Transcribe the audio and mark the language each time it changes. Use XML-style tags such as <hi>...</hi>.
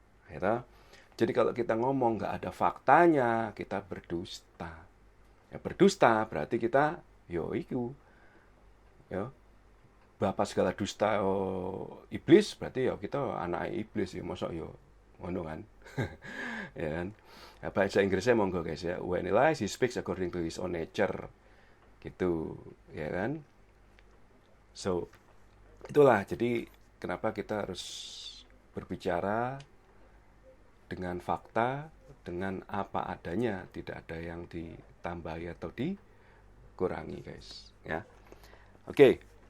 <id>Ya, jadi kalau kita ngomong nggak ada faktanya, kita berdusta. Ya, berdusta berarti kita iku ya bapak segala dusta, iblis, berarti ya kita anak iblis ya,</id> <jv>mosok yo ngono kan.</jv> <id>Ya kan. Ya, bahasa Inggrisnya monggo guys ya.</id> <en>When he lies, he speaks according to his own nature.</en> <id>Gitu, ya kan? So, itulah jadi kenapa kita harus berbicara dengan fakta, dengan apa adanya, tidak ada yang ditambahi atau dikurangi, guys, ya. Oke.</id>